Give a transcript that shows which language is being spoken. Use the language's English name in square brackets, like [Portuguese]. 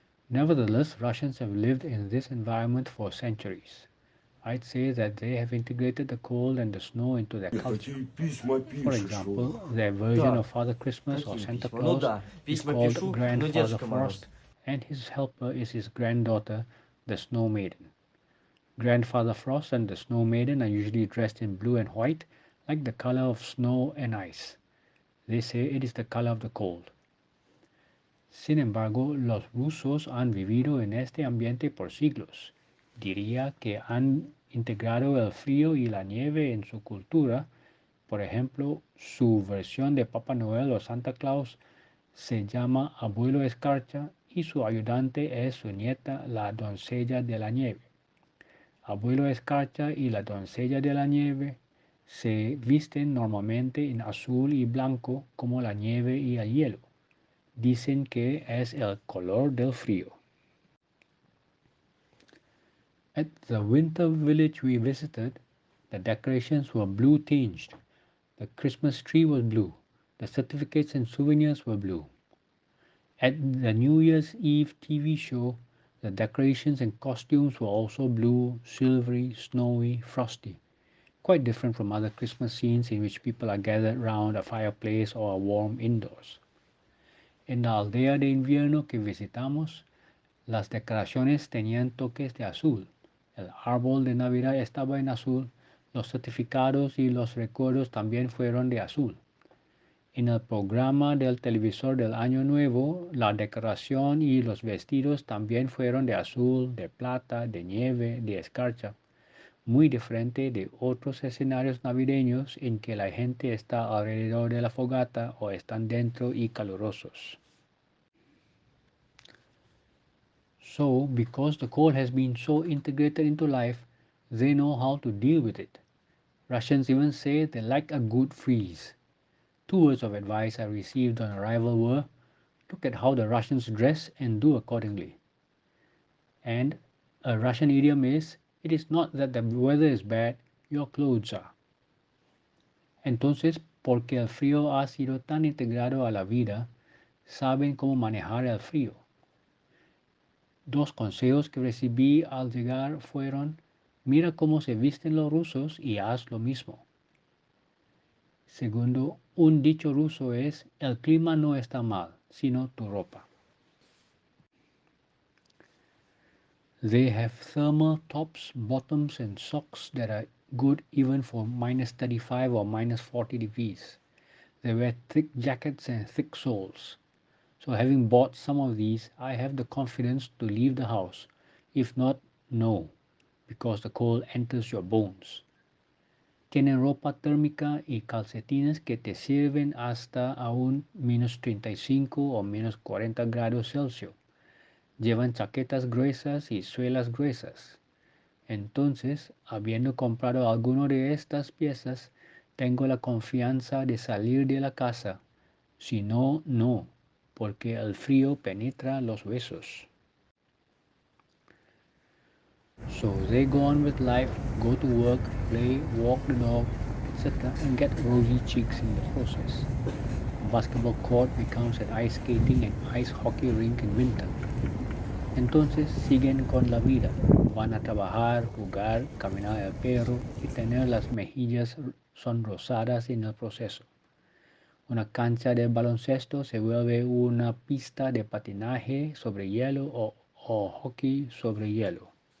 [English] Nevertheless, Russians have lived in this environment for centuries. I'd say that they have integrated the cold and the snow into their culture. For example, their version of Father Christmas or Santa Claus is called Grandfather Frost, and his helper is his granddaughter, the Snow Maiden. Grandfather Frost and the Snow Maiden are usually dressed in blue and white, like the color of snow and ice. They say it is the color of the cold. [Spanish] Sin embargo, los rusos han vivido en este ambiente por siglos. Diría que han integrado el frío y la nieve en su cultura. Por ejemplo, su versión de Papá Noel o Santa Claus se llama Abuelo Escarcha y su ayudante es su nieta, la doncella de la nieve. Abuelo Escarcha y la doncella de la nieve se visten normalmente en azul y blanco como la nieve y el hielo. Dicen que es el color del frío. [English] At the winter village we visited, the decorations were blue tinged. The Christmas tree was blue. The certificates and souvenirs were blue. At the New Year's Eve TV show, the decorations and costumes were also blue, silvery, snowy, frosty. Quite different from other Christmas scenes in which people are gathered round a fireplace or are warm indoors. [Spanish] En la aldea de invierno que visitamos, las decoraciones tenían toques de azul. El árbol de Navidad estaba en azul, los certificados y los recuerdos también fueron de azul. En el programa del televisor del Año Nuevo, la decoración y los vestidos también fueron de azul, de plata, de nieve, de escarcha, muy diferente de otros escenarios navideños en que la gente está alrededor de la fogata o están dentro y calurosos. [English] So, because the cold has been so integrated into life, they know how to deal with it. Russians even say they like a good freeze. Two words of advice I received on arrival were, look at how the Russians dress and do accordingly. And A Russian idiom is, it is not that the weather is bad, your clothes are. [Spanish] Entonces, porque el frío ha sido tan integrado a la vida, saben cómo manejar el frío. Dos consejos que recibí al llegar fueron, mira cómo se visten los rusos y haz lo mismo. Segundo, un dicho ruso es, el clima no está mal, sino tu ropa. [English] They have thermal tops, bottoms and socks that are good even for minus 35 or minus 40 degrees. They wear thick jackets and thick soles. So having bought some of these, I have the confidence to leave the house. If not, no, because the cold enters your bones. [Spanish] Tienen ropa térmica y calcetines que te sirven hasta aún menos 35 o menos 40 grados Celsius. Llevan chaquetas gruesas y suelas gruesas. Entonces, habiendo comprado alguno de estas piezas, tengo la confianza de salir de la casa. Si no, no, porque el frío penetra los huesos. [English] So they go on with life, go to work, play, walk the dog, etc. and get rosy cheeks in the process. A basketball court becomes an ice skating and ice hockey rink in winter. [Spanish] Entonces siguen con la vida, van a trabajar, jugar, caminar el perro y tener las mejillas sonrosadas en el proceso. Una cancha de baloncesto se vuelve una pista de patinaje sobre hielo o hockey sobre hielo.